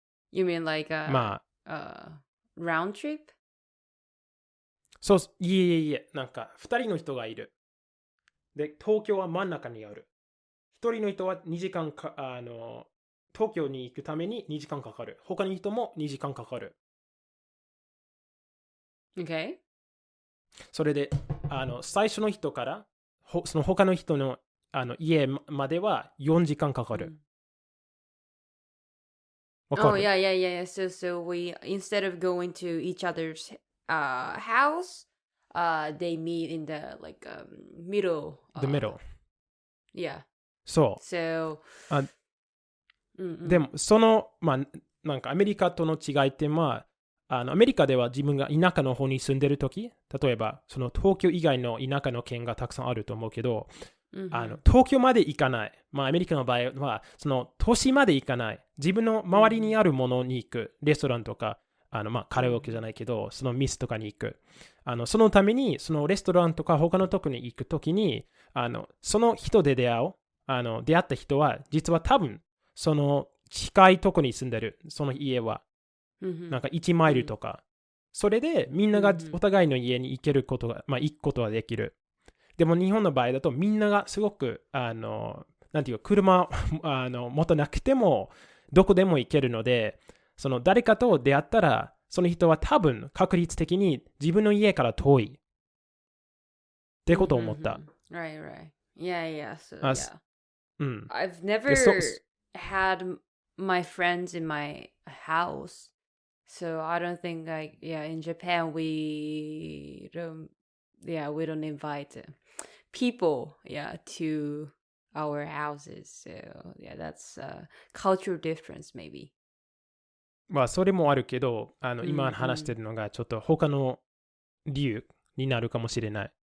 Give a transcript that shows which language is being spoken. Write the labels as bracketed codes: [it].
[en] You mean like a round trip? [ja] そう、いえ、なんか2人の人がいる。で、東京は真ん中にある。 1人の人は2時間か、東京に行くために2時間かかる。他の人も2時間かかる。 [en] Okay. [ja] それで、最初の人から、その他の人の家までは4時間かかる。わかる？ [en] Oh yeah. So we instead of going to each other's house, they meet in the like middle. The middle. Yeah. [ja] そう。 [en] So [ja] でも、なんかアメリカとの違いってアメリカでは自分が田舎の方に住んでるとき、例えばその東京以外の田舎の県がたくさんあると思うけど、東京まで行かない。アメリカの場合は、その都市まで行かない。自分の周りにあるものに行く。レストランとか、カラオケじゃないけど、その店とかに行く。そのために、そのレストランとか他のとこに行くときに、その人で出会った人は、実は多分、その近いとこに住んでる。その家は。なんか1マイルとか。それで、みんながお互いの家に行けることが、行くことができる。でも日本の場合だとみんながすごくなんていうか車持たなくてもどこでも行けるので、その誰かと出会ったらその人は多分確率的に自分の家から遠いってことを思った。 [en] Right. Yeah. So I've never had my friends in my house, so I don't think in Japan we don't invite people to our houses, so that's a cultural difference maybe. [ja] それもあるけど今話してるのがちょっと他の理由になるかもしれない。